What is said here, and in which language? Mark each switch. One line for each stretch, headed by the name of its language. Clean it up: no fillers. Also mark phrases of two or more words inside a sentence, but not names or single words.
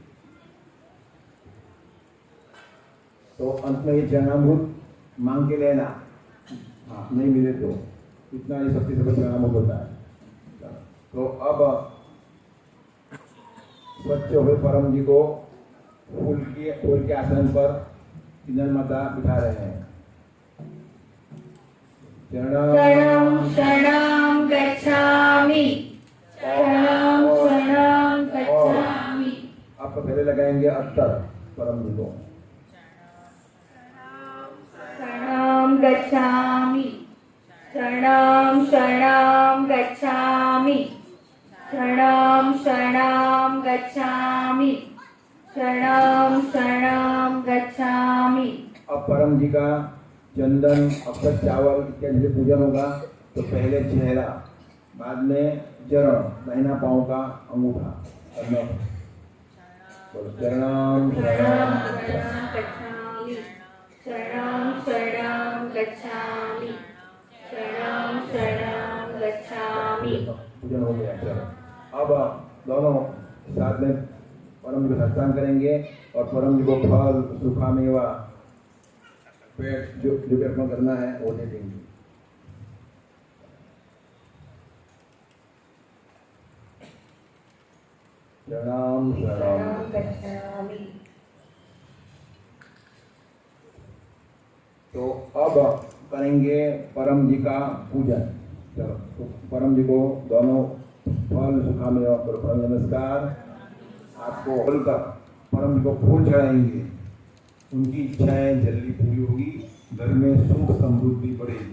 Hindi: तो अंत में ये चरणामृत मांग के लेना, हाँ नहीं मिले तो इतना ही शक्ति से चरणामृत होता है। तो अब स्वच्छ हुए परम जी को फूल के आसन पर किन्नर माता बिठा रहे हैं।
Sanskrit: शरणं शरणं गच्छामि, शरणं शरणं गच्छामि।
Hindi: आप पहले लगाएंगे अत्तर परम जी को,
Sanskrit: शरणं गच्छामि, शरणं शरणं गच्छामि, शरणं शरणं गच्छामि, शरणं शरणं गच्छामि।
Hindi: अब परम जी का चंदन, अक्षत, चावल इत्यादि से पूजन होगा। तो पहले चेहरा, बाद में चरण, दाहिना पांव का अंगूठा करना।
Sanskrit: चरणं शरणं गच्छामि, शरणं शरणं गच्छामि, शरणं शरणं गच्छामि।
Hindi: पूजन हो गया। चलो अब दोनों साथ में परम जी को साष्टांग करेंगे और परम जी को फल, सूखा मेवा, पेट जो भी अर्पण करना है वो दे देंगे।
Sanskrit: शरणं शरणं गच्छामि।
Hindi: तो अब करेंगे परम जी का पूजन। चलो तो परम जी को दोनों फल, सूखा मेवा करो। परम नमस्कार। आपको बोलकर परम जी को फूल चढ़ाएंगे, उनकी इच्छाएं जल्दी पूरी होगी, घर में सुख समृद्धि बढ़ेगी।